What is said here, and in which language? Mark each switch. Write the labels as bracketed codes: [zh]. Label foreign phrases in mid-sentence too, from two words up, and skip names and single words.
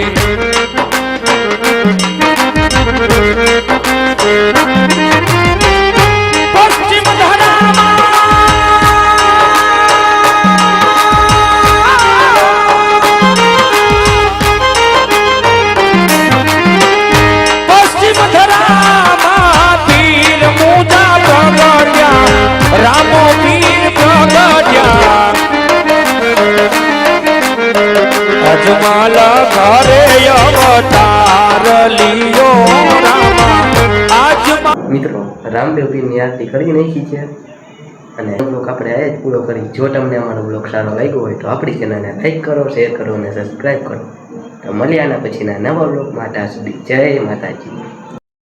[raj] पश्चिम धरामा पश्चिम धरामा तीर मुजा प्रगट्या रामो वीर प्रगट्या अजमल घरे अवतार लियो रामा. [gu] મિત્રો રામદેવ પીરની આરતી કરી નાખી છે અને બ્લોગ આપણે આ જ પૂરો કરી. જો તમને અમારો બ્લોગ સારો લાગ્યો હોય તો આપણી ચેનલને લાઈક કરો, શેર કરો અને સબસ્ક્રાઈબ કરો. તો મળ્યા પછીના નવા બ્લોગમાં. ત્યાં સુધી જય માતાજી.